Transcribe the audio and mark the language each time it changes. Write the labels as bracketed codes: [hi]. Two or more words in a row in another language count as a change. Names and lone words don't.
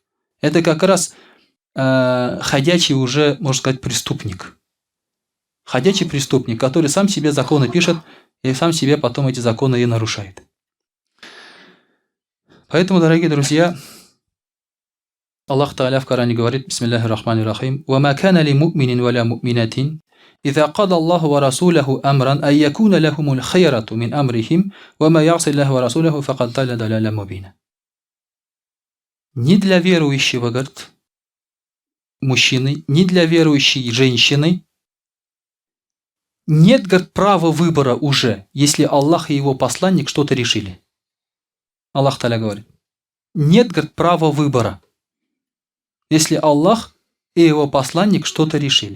[ru] Это как раз ходячий уже, можно сказать, преступник. Ходячий преступник, который сам себе законы пишет и сам себе потом эти законы и нарушает. Поэтому, дорогие друзья, [ar] الله تعالى [ru] в Коране говорит: [ar] بسم الله الرحمن الرحيم وما كان لمؤمن ولا مؤمنة, إذا قضى الله ورسوله أمرا أن يكون لهم الخيرة من أمرهم وما يعصي الله ورسوله فقد ضل ضلالا مبينا». [ru] Ни для верующего, говорит, мужчины, ни для верующей женщины нет, говорит, права выбора уже, если Аллах и его посланник что-то решили. [ar] الله تعالى [ru] говорит: нет, говорит, права выбора, если Аллах и его посланник что-то решили.